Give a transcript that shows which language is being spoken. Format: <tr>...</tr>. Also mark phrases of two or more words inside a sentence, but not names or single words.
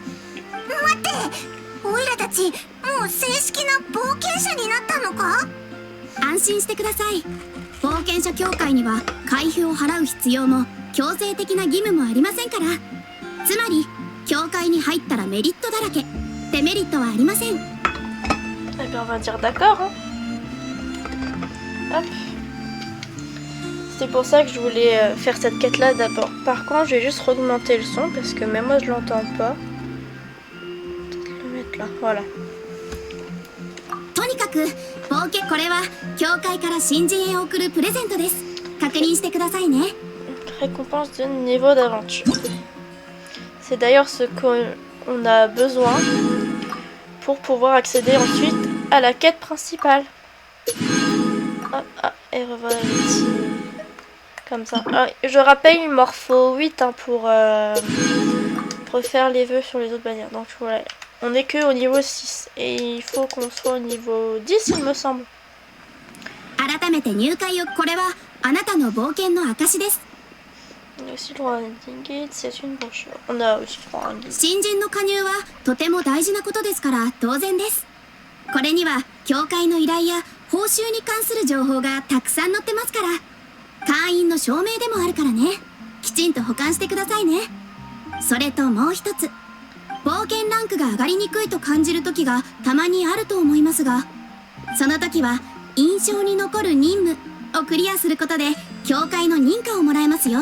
<ja>待って、オイラたちもう正式な冒険者になったのか？安心してください。冒険者協会には会費を払う必要も強制的な義務もありませんから。つまり協会に入ったらメリットだらけ、デメリットはありません。</ja> <fr>Eh bien, on va dire d'accord. Hein. Hop. C'est pour ça que je voulais faire cette quête-là d'abord. Par contre, je vais juste augmenter le son parce que même moi je l'entends pas. Peut-être le mettre là. Voilà.</fr> <ja>とにかく冒険、これは協会から新人へ送るプレゼントです。確認してくださいね。</ja> <fr>Récompense de niveau d'aventure. C'est d'ailleurs ce qu'on a besoin pour pouvoir accéder ensuite à la quête principale. Hop, ah, et revoilà les petits. Comme ça. Ah, je rappelle, il m'en faut 8 hein, pour faire les vœux sur les autres bannières. Donc voilà, on n'est que au niveau 6 et il faut qu'on soit au niveau 10 il me semble.</fr> <ja>改めて入会を、これはあなたの冒険の証です。</ja> <fr>On a aussi le droit à un guide, c'est une brochure. On a aussi le droit à un guide.</fr> <ja>新人の加入はとても大事なことですから当然です。これには協会の依頼や報酬に関する情報がたくさん載ってますから、会員の証明でもあるからね。きちんと保管してくださいね。それともう一つ、冒険ランクが上がりにくいと感じる時がたまにあると思いますが、その時は印象に残る任務をクリアすることで協会の認可をもらえますよ。</ja>